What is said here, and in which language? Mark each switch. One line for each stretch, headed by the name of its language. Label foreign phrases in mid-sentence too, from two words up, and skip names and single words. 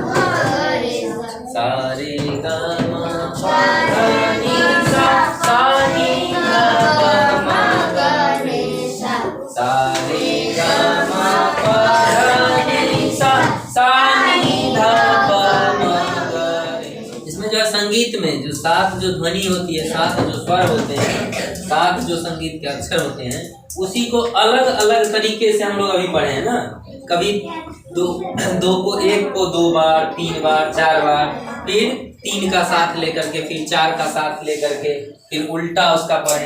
Hindi: सा रे ग म प ध नि सा सा नि ध प म ग रे सा सा रे ग म प ध नि सा सा नि ध प म ग रे। इसमें जो है संगीत में जो 7 जो ध्वनि होती है, 7 जो स्वर होते हैं, 7 जो संगीत के अक्षर होते हैं, उसी को अलग अलग तरीके से हम लोग अभी पढ़े हैं ना। कभी दो को 1 को 2 बार, 3 बार, 4 बार, फिर 3 का साथ लेकर के, फिर 4 का साथ लेकर के, फिर उल्टा उसका पढ़े।